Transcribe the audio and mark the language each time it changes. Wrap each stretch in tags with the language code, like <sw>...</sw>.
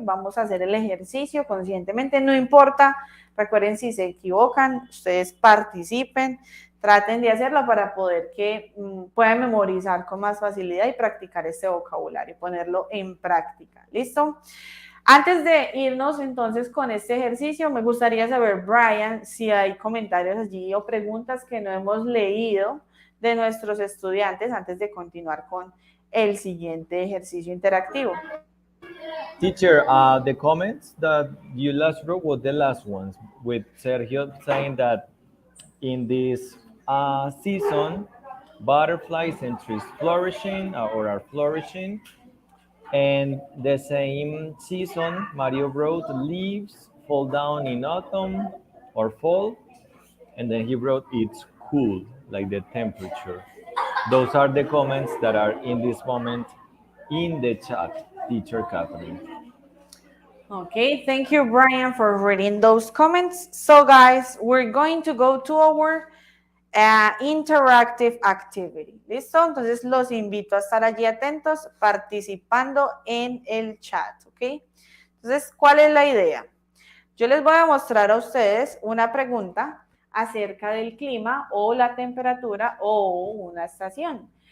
<es>Vamos a hacer el ejercicio conscientemente, no importa. Recuerden, si se equivocan, ustedes participen, traten de hacerlo para poder que puedan memorizar con más facilidad y practicar este vocabulario, ponerlo en práctica. ¿Listo? Antes de irnos entonces con este ejercicio, me gustaría saber, Brian, si hay comentarios allí o preguntas que no hemos leído de nuestros estudiantes antes de continuar con el siguiente ejercicio interactivo.</es> <en>Teacher, the comments that you last wrote were the last ones, with Sergio saying that in this season, butterflies and trees flourishing or are flourishing. And the same season, Mario wrote leaves fall down in autumn or fall. And then he wrote it's cool, like the temperature. Those are the comments that are in this moment in the chat, Teacher Katherine. Okay, thank you, Brian, for reading those comments. So, guys, we're going to go to our interactive activity.</en> <es>¿Listo? Entonces, los invito a estar allí atentos, participando en el chat, ¿ok? Entonces, ¿cuál es la idea? Yo les voy a mostrar a ustedes una pregunta acerca del clima o la temperatura o una estación.</es>